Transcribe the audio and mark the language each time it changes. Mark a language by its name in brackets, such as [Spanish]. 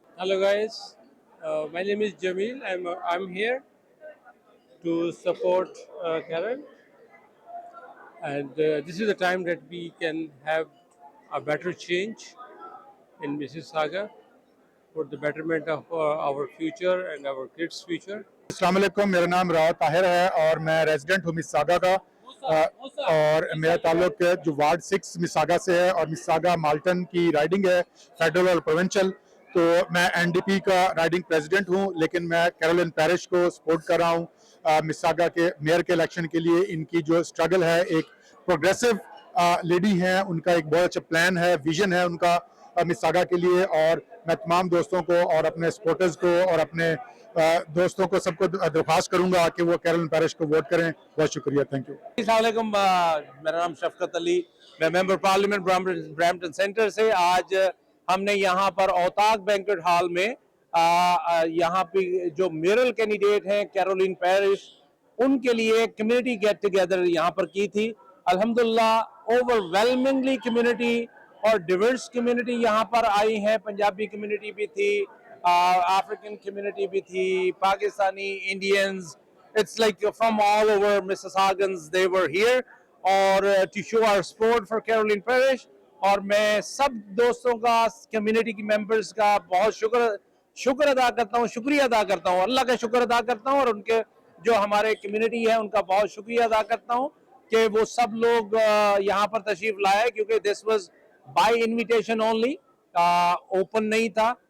[English] Hello guys, my name is Jamil. I'm here to support Karen, and this is the time that we can have a better change in Mississauga for the betterment of our future and our kids' future. [Hindi] अस्सलाम वालेकुम, मेरा नाम राव ताहिर है और मैं resident हूँ मिसागा का। और मेरा ताल्लुक जो वार्ड 6 मिसागा से है और मिसागा माल्टन की राइडिंग है, फेडरल और प्रोविंशियल। तो मैं एनडीपी का राइडिंग प्रेसिडेंट हूँ, लेकिन मैं कैरोलिन पैरिश को सपोर्ट कर रहा हूँ मिसागा के मेयर के इलेक्शन के लिए। इनकी जो स्ट्रगल है, एक प्रोग्रेसिव लेडी हैं, उनका एक बहुत अच्छा प्लान है, विजन है उनका मिसागा के लिए। और मैं तमाम दोस्तों को और अपने सपोर्टर्स को और अपने दोस्तों को सबको दरख्वास्त करूंगा कि वो कैरोलिन पैरिश को वोट करें। बहुत शुक्रिया, थैंक यू। अस्सलाम, मेरा नाम शफकत अली, मैं मेंबर पार्लियामेंट ब्रैम्पटन सेंटर से। आज हमने यहाँ पर औताक बैंक्वेट हॉल में यहाँ पे जो मेयरल कैंडिडेट हैं कैरोलिन पैरिश, उनके लिए कम्युनिटी गेट टुगेदर यहाँ पर की थी। अल्हम्दुलिल्लाह ओवरवेलमिंगली कम्युनिटी और डिवर्स कम्युनिटी यहाँ पर आई है। पंजाबी कम्युनिटी भी थी, अफ्रीकन कम्युनिटी भी थी, Pakistani, Indians, [English] it's like from all over Mississaugas they were here [Hindi] और [English] to show our support for Carolin Parish। [Hindi] और मैं सब दोस्तों का, कम्युनिटी की मेंबर्स का बहुत शुक्र अदा करता हूँ, शुक्रिया अदा करता हूँ, अल्लाह का शुक्र अदा करता हूँ और उनके जो हमारे कम्युनिटी है उनका बहुत शुक्रिया अदा करता हूँ कि वो सब लोग यहाँ पर तशरीफ लाए, क्योंकि [English] this was by invitation only, [Hindi] open नहीं था।